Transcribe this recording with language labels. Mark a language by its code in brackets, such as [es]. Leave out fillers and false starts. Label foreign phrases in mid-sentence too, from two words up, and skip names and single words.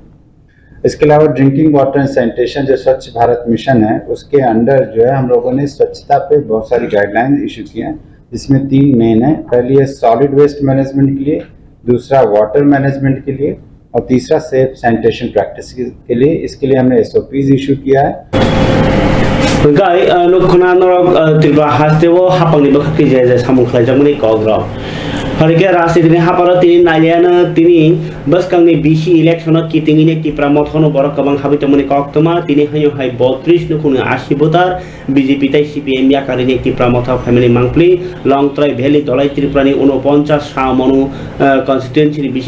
[hi] इसके अलावा [en] drinking water and sanitation [hi] जो स्वच्छ भारत मिशन है उसके अंडर जो है हम लोगों ने स्वच्छता पे बहुत सारी गाइडलाइन इशू की हैं, जिसमें 3 मेन है। पहली है [en] solid waste management [hi] के लिए, दूसरा [en] water management [hi] के लिए और तीसरा [en] safe sanitation practice [hi] के लिए। इसके लिए हमने SOPs इशू किया है। [trp] गाय लोखना नरक त्रिपुरा हास्तेवो हापांनि बखा कि जे सामुखलाय जमनि कग्र हरिके राजनीति हापार तिनी नाइलियानो तिनी बसकांनि बीसी इलेक्शन कितिंगिनि तिप्रा मथनो बर कबां हाबितमनि कक्तमा तिनी हायो हाय 32 नुखुनि 80 भोटार बीजेपी ताइ सीपीएम याकारिनि तिप्रा मथ फैमिली मांगप्ली लंगट्राइ भ्याली दलाइ त्रिपुरानि 49 सामनु कन्स्टिट्युएन्सिनि बिसिं